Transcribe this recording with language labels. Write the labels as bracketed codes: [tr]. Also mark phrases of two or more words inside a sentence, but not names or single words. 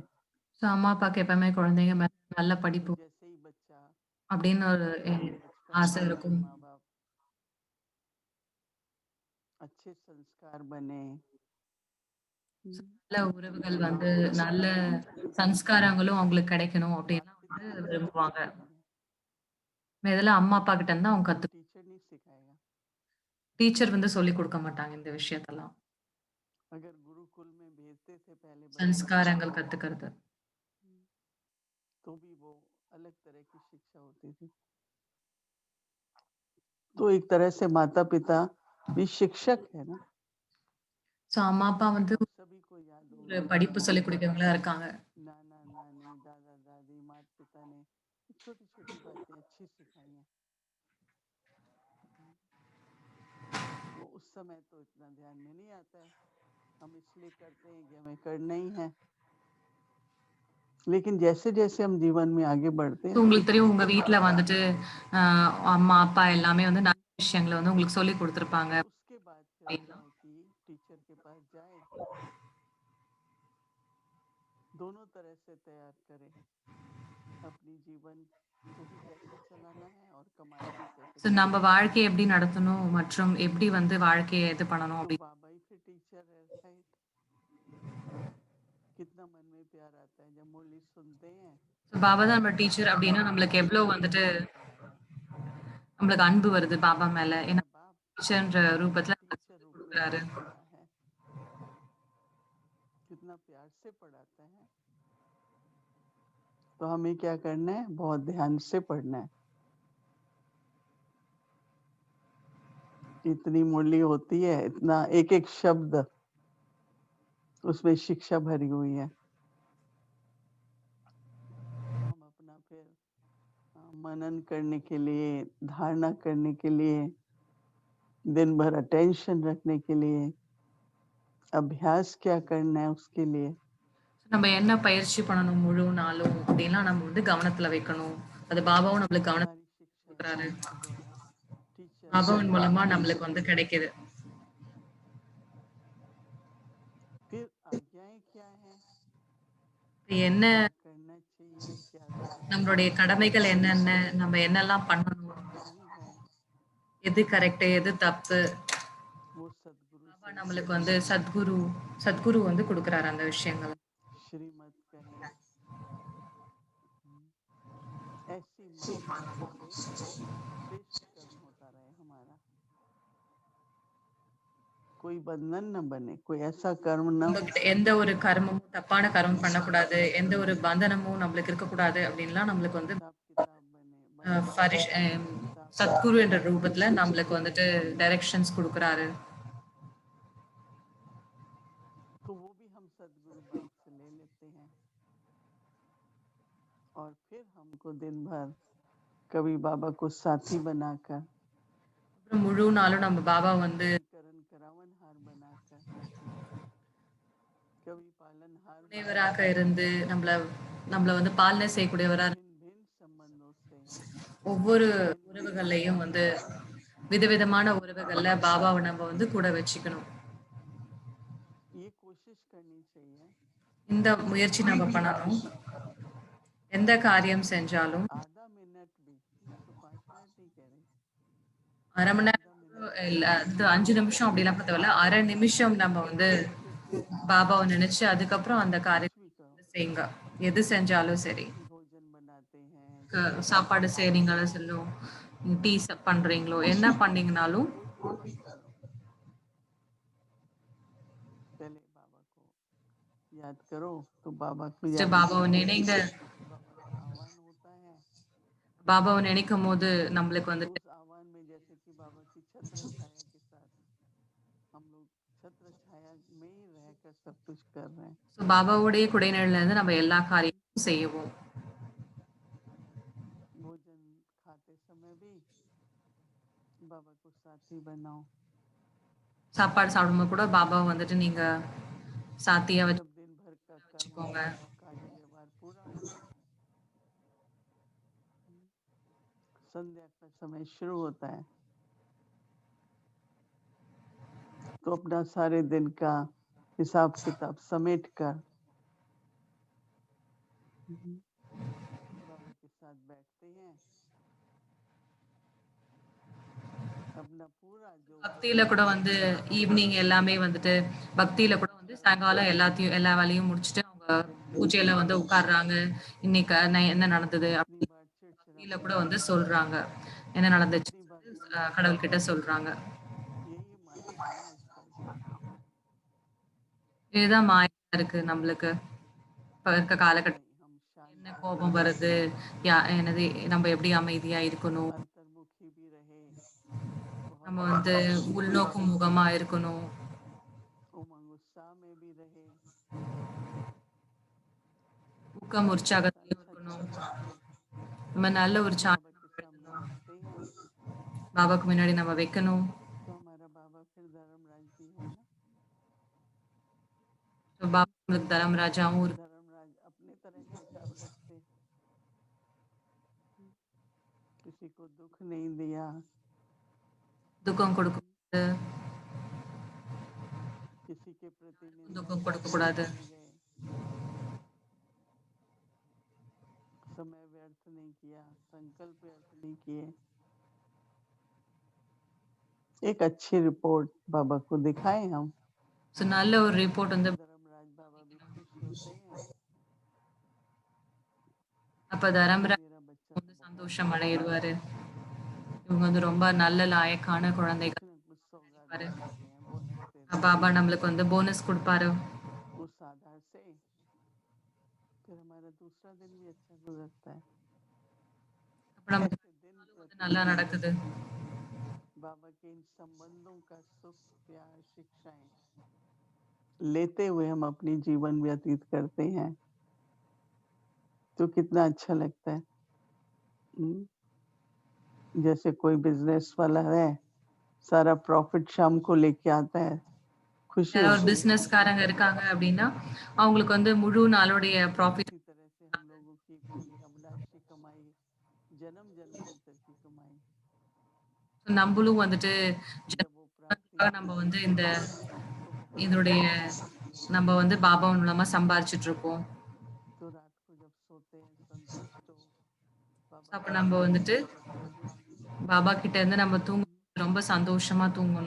[ta] ஸோ अम्मा அப்பாக்கு எப்பவுமே குழந்தைங்க மேல நல்ல படிப்பு [hi] जैसे ही बच्चा [ta] அப்படின்னு ஒரு [hi] बचपन [ta] ஆசை [hi] में [ta] இருக்கும். [hi] माँ बाप अच्छे संस्कार बने, [ta] நல்ல உறவுகள் வந்து நல்ல சம்ஸ்காரங்களும் அவங்களுக்கு கிடைக்கணும் அப்படின்னா வந்து விரும்புவாங்க. இதெல்லாம் அம்மா அப்பா கிட்ட இருந்து அவங்க கத்து [hi] टीचर नहीं सिखाएगा। [ta] டீச்சர் வந்து சொல்லிக் கொடுக்க மாட்டாங்க இந்த விஷயத்தெல்லாம். [hi] अगर गुरुकुल में भेजते थे पहले बच्चे [ta] சம்ஸ்காரங்கள் கத்துக்கிறது. [hi] तो भी वो अलग तरह की शिक्षा होती थी। तो एक तरह से माता पिता भी शिक्षक है ना। [ta] ஸோ அம்மா அப்பா வந்து [hi] सभी को याद [ta] ஒரு [hi] होगा [ta] படிப்பு சொல்லிக் கொடுக்கிறவங்களா இருக்காங்க. [hi] नाना नानी दादा दादी माता पिता ने छोटी छोटी बातें अच्छी सिखाई हैं। वो उस समय तो इतना ध्यान में नहीं आता है, हम इसलिए करते हैं कि हमें करना ही है, लेकिन जैसे जैसे हम जीवन में आगे बढ़ते [ta] ஸோ [hi] हैं [ta] உங்களுக்கு தெரியும் உங்க வீட்ல வந்துட்டு அம்மா அப்பா எல்லாமே வந்து நல்ல விஷயங்கள வந்து உங்களுக்கு சொல்லிக் கொடுத்துருப்பாங்க. [hi] उसके बाद फिर आता है कि टीचर के पास जाए, दोनों तरह से तैयार करे, अपनी जीवन को भी कैसे चलाना है और कमाई भी कैसे [ta] ஸோ [hi] करनी [ta] நம்ம வாழ்க்கையை எப்படி நடத்தணும் மற்றும் எப்படி வந்து வாழ்க்கையை இது பண்ணணும் [hi] है। तो [ta] அப்படி [hi] बाबा ही फिर टीचर है, राइट। कितना मन में प्यार आता है जब मुरली सुनते हैं, [ta] ஸோ பாபா தான் நம்ம டீச்சர் அப்படின்னா நம்மளுக்கு எவ்வளோ வந்துட்டு நம்மளுக்கு அன்பு வருது பாபா மேல. ஏன்னா [hi] मेरा बाप [ta] டீச்சர்ன்ற ரூபத்துல நம்மளுக்கு [hi] टीचर [ta] சொல்லிக் [hi] रूप में [ta] கொடுக்குறாரு. [hi] पढ़ाता है, कितना प्यार से पढ़ाता है। तो हमें क्या करना है, बहुत ध्यान से पढ़ना है। इतनी मुरली होती है, इतना एक एक शब्द उसमें शिक्षा भरी हुई है। हम अपना फिर मनन करने के लिए, धारणा करने के लिए, दिन भर अटेंशन रखने के लिए, अभ्यास क्या करना है उसके लिए [ta] நம்ம என்ன பயிற்சி பண்ணணும் முழு நாளும் அப்படின்லாம் நம்ம வந்து கவனத்துல வைக்கணும். அது பாபாவும் நம்மளுக்கு கவனம் [hi] हमारी शिक्षा [ta] கொடுக்குறாரு. [hi] के द्वारा टीचर [ta] பாபாவின் மூலமா நம்மளுக்கு வந்து கிடைக்குது. [hi] फिर आज्ञाएं क्या है, [ta] என்ன [hi] क्या करना चाहिए, क्या गलत [ta] நம்மளுடைய கடமைகள் என்னென்ன, நம்ம என்னெல்லாம் பண்ணணும், [hi] क्या सही है, [ta] எது கரெக்ட், எது தப்பு, [hi] वो सदगुरु [ta] பாபா [hi] से [ta] நம்மளுக்கு வந்து சத்குரு வந்து கொடுக்குறாரு அந்த விஷயங்கள். [hi] श्रीमत कहें, ऐसी मार्ग से श्रेष्ठ कर्म होता रहे हमारा, कोई बंधन न बने, कोई ऐसा कर्म न हो [ta] நம்மகிட்ட எந்த ஒரு கர்மமும் தப்பான கர்மம் பண்ணக்கூடாது, எந்த ஒரு பந்தனமும் நம்மளுக்கு இருக்கக்கூடாது அப்படின்லாம் நம்மளுக்கு வந்து [hi] हिसाब किताब बने बने हिसाब [ta] சத்குரு [hi] किताब [ta] என்ற [hi] बने। [ta] ரூபத்துல நம்மளுக்கு வந்துட்டு டைரக்ஷன்ஸ் கொடுக்குறாரு. [hi] तो वो भी हम सदगुरु बाप से ले लेते हैं और फिर हमको दिन भर कभी बाबा को साथी बनाकर, [ta] அப்புறம் முழு நாளும் நம்ம பாபா வந்து [hi] करण करावन हार बनाकर, कभी पालनहार [ta] துணைவராக இருந்து நம்மள வந்து பாலனை செய்யக்கூடியவரா [hi] भिन्न भिन्न संबंधों से [ta] ஒவ்வொரு [hi] भिन्न भिन्न [ta] உறவுகள்லையும் வந்து [hi] संस्कारों [ta] விதவிதமான உறவுகள்ல பாபாவை நம்ம வந்து கூட வச்சுக்கணும். [hi] ये कोशिश करनी चाहिए [ta] இந்த முயற்சி நம்ம பண்ணணும். எந்த காரியம் செஞ்சாலும் [hi] आधा मिनट भी 3 से 5 मिनट नहीं कह रही, [ta] 1/2 மணி [hi] आधा [ta] நேரம் [hi] मिनट [ta] இல்ல, அது 5 நிமிஷம் அப்படிலாம் தேவையில்ல. 1/2 நிமிஷம் நம்ம வந்து பாபாவ நினைச்சு அதுக்கப்புறம் அந்த [hi] कुछ [ta] காரியத்த [hi] भी करो। [ta] செய்யுங்க. எது செஞ்சாலும் சரி. [hi] भोजन बनाते हैं, [ta] சாப்பாடு செய்றீங்களோ சொல்லோ, டீ பண்றீங்களோ, என்ன பண்ணீங்கனாலும் [hi] पहले बाबा को याद करो, तो बाबा को [ta] ஃபர்ஸ்ட் [hi] याद [ta] பாபாவ [hi] करने [ta] நினைங்க. [hi] से बाबा का आह्वान होता है। [ta] பாபாவ நினைக்கும்போது நம்மளுக்கு [hi] तो [ta] வந்துட்டு [hi] उस आह्वान में जैसे कि बाबा की छत्र छाया के साथ हम लोग छत्र छाया में ही रहकर सब कुछ कर रहे हैं। [ta] பாபாவுடைய குடைநிழல்ல இருந்து நம்ம எல்லா காரியமும் செய்வோம். [hi] भोजन खाते समय भी बाबा को साथी बनाओ। [ta] சாப்பாடு சாப்பிடும்போது கூட பாபாவ வந்துட்டு நீங்க சாத்தியா [hi] जब दिन भर का कर्म [ta] வச்சுக்கோங்க. [hi] कार्य व्यवहार पूरा हो, संध्या का समय शुरू होता है, तो अपना सारे दिन का हिसाब किताब समेट कर बाबा के साथ बैठते हैं। अपना पूरा जो [ta] பக்தியில கூட வந்து ஈவினிங் எல்லாமே வந்துட்டு பக்தியில கூட வந்து சாயங்காலம் எல்லா வேலையும் முடிச்சுட்டு அவங்க பூஜையில வந்து உட்கார்றாங்க. இன்னைக்கு என்ன நடந்தது [hi] कितनी [ta] அப்படி [hi] बार [ta] பக்தியில [hi] चिड़चिड़ापन [ta] கூட வந்து [hi] आता है, [ta] சொல்றாங்க. என்ன நடந்துச்சு [hi] कितनी बार मन में [ta] கடவுள் [hi] आता [ta] கிட்ட [hi] है। [ta] சொல்றாங்க. [hi] यही माया है ना आजकल की। [ta] இதுதான் மாயா இருக்கு நம்மளுக்கு. இப்ப இருக்க காலகட்டம் [hi] नहीं, हम शांत [ta] என்ன [hi] रहे, [ta] கோபம் வருது, என்னது நம்ம எப்படி அமைதியா இருக்கணும், [hi] अंतर्मुखी भी रहे, बहुत [ta] நம்ம வந்து [hi] आनंद में भी [ta] உள்நோக்கு [hi] रहे, [ta] முகமா இருக்கணும், [hi] उमंग उत्साह में भी रहे, [ta] ஊக்கம் [hi] ऐसा [ta] உற்சாகத்திலும் [hi] अच्छा [ta] இருக்கணும். [hi] चित्र हम [ta] நம்ம நல்ல ஒரு [hi] बाबा [ta] சாயம் [hi] के सामने रखते हैं, [ta] பாபாக்கு முன்னாடி நம்ம வைக்கணும். [hi] तो हमारा बाबा फिर धर्मराज भी है ना। [ta] பாபா நம்மளுக்கு தர்மராஜாவும் இருக்கு. [hi] धर्मराज अपने तरह का हिसाब रखते, किसी को दुख नहीं दिया, [ta] துக்கம் கொடுக்கக்கூடாது, [hi] किसी के प्रति निंदा [ta] துக்கம் [hi] नहीं [ta] கொடுக்கக்கூடாது, [hi] गए, समय व्यर्थ नहीं किया, संकल्प व्यर्थ नहीं किए। एक अच्छी रिपोर्ट बाबा को दिखाएं हम, [ta] ஸோ நல்ல ஒரு ரிப்போர்ட் வந்து [hi] धर्मराज बाबा भी खुश होते हैं [ta] அப்ப [hi] कि [ta] தர்மராஜ் [hi] मेरा बच्चा [ta] வந்து [hi] तो बहुत [ta] சந்தோஷம் [hi] अच्छा है, [ta] அடையிடுவாரு. இவங்க வந்து ரொம்ப நல்ல லாயக்கான [hi] कुछ [ta] குழந்தைகள் [hi] न कुछ सौगात [ta] இருப்பாரு. [hi] देते हैं, बोनस देते [ta] பாபா [hi] हैं। [ta] நம்மளுக்கு வந்து போனஸ் கொடுப்பாரு. [hi] उस आधार से फिर हमारा दूसरा दिन भी अच्छा गुजरता है। [ta] அப்ப நம்ம [hi] ऐसे दिन [ta] வந்து நல்லா [hi] प्रतिदिन [ta] நடக்குது. [hi] बाबा के इन संबंधों का सुख, प्यार, शिक्षाएं लेते हुए हम अपनी जीवन व्यतीत करते हैं, तो कितना अच्छा लगता है। जैसे कोई बिजनेस वाला है, सारा प्रॉफिट शाम को लेके आता है, खुशी [ta] யாராவது ஒரு [hi] होती है। [ta] பிசினஸ்காரங்க இருக்காங்க அப்படின்னா, அவங்களுக்கு வந்து முழு நாளுடைய ப்ராஃபிட் [hi] इसी तरह से हम लोगों की पूरी अभिलाषी कमाई, जन्म जन्मांतर की कमाई, [ta] நம்மளும் வந்துட்டு [hi] जब वो प्राप्ति [ta] நம்ம [hi] होती [ta] வந்து [hi] है [ta] இந்த [hi] तो बहुत [ta] இதனுடைய [hi] आनंद आता है। [ta] நம்ம வந்து பாபா மூலமா சம்பாரிச்சுட்டு இருக்கோம். [hi] तो रात को जब सोते हैं संतुष्ट हो, बाबा [ta] அப்ப [hi] का [ta] நம்ம [hi] स्मरण [ta] வந்துட்டு [hi] करते हुए, [ta] பாபா கிட்ட இருந்து நம்ம தூங்க ரொம்ப சந்தோஷமா தூங்கணும்.